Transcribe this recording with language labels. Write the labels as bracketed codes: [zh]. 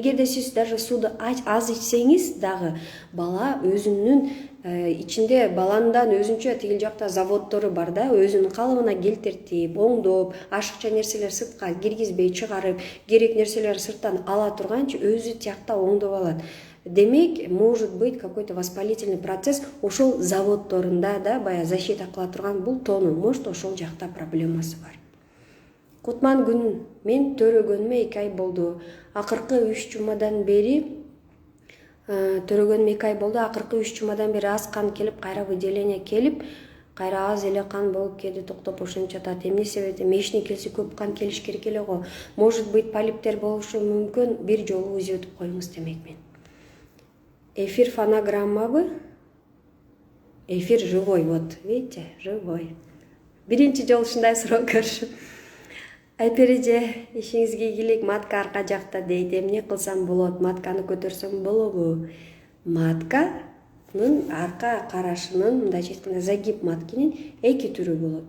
[ky] Эгерде сиз даже сууду аз ичсеңиз дагы бала өзүнүн ичинде баландан өзүнчө тигил жакта заводдору бар да, өзүнүн калыбына келтиртип, оңдоп, ашыкча нерселер сыртка киргизбей чыгарып, керек нерселер сырттан ала турганчы өзү тиякта оңдоп алат. Демек, [ru] может быть какой-то воспалительный процесс [ky] ошол заводдорунда да баягы защита кыла турган бул тону, может ошол жакта проблемасы бар. Кутман күн мен төрөгөнүмө 2 ай болду. Акыркы 3 жумадан бери төрөгөнүм 2 ай болду. Акыркы 3 жумадан бери аз кан келип, кайра выделение келип, кайра аз эле кан болуп келди, токтоп ошентип жатат. Эмне себептен мешни келсе көп кан келиш керек эле го. [ru] Может быть [ky] полиптер болушу мүмкүн. Бир жолу УЗИ өтүп коюңуз демекмин. Эфир фонограммабы? [ru] Эфир живой, вот, видите, живой. [ky] Биринчи жолу ушундай суроо көрүшүм. Айпереже, ишиңизге ийгилик, матка арка жакта дейт. Эмне кылсам болот? Матканы көтөрсөм болобу? Матканын арка карашынын, мындайча айтканда, загиб маткинин 2 түрү болот.